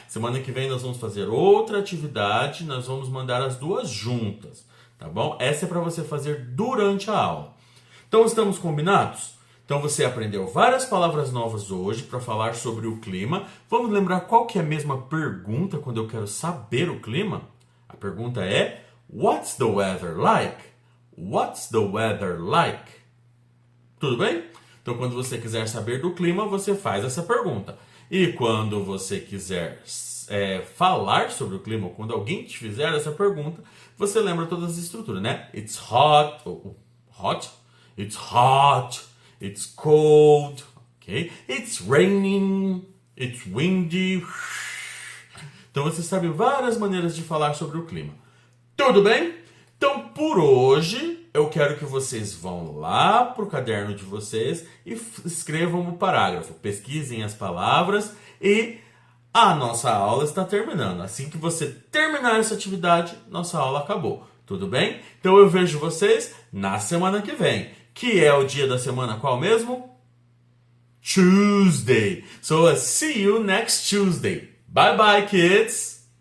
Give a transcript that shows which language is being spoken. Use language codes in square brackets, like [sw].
[pt] Semana que vem nós vamos fazer outra atividade, nós vamos mandar as duas juntas, tá bom? Essa é para você fazer durante a aula. Então estamos combinados? Então você aprendeu várias palavras novas hoje para falar sobre o clima. Vamos lembrar qual que é a mesma pergunta quando eu quero saber o clima? A pergunta é, [en] what's the weather like? What's the weather like? [pt] Tudo bem? Então quando você quiser saber do clima, você faz essa pergunta. E quando você quiser falar sobre o clima, ou quando alguém te fizer essa pergunta, você lembra todas as estruturas, né? [en] It's hot, hot. It's hot. It's cold. Okay? It's raining. It's windy. [pt] Então você sabe várias maneiras de falar sobre o clima. Tudo bem? Então por hoje eu quero que vocês vão lá pro caderno de vocês e escrevam o parágrafo. Pesquisem as palavras e a nossa aula está terminando. Assim que você terminar essa atividade, nossa aula acabou. Tudo bem? Então eu vejo vocês na semana que vem. Que é o dia da semana qual mesmo? [en] Tuesday. So I'll see you next Tuesday. Bye bye, kids!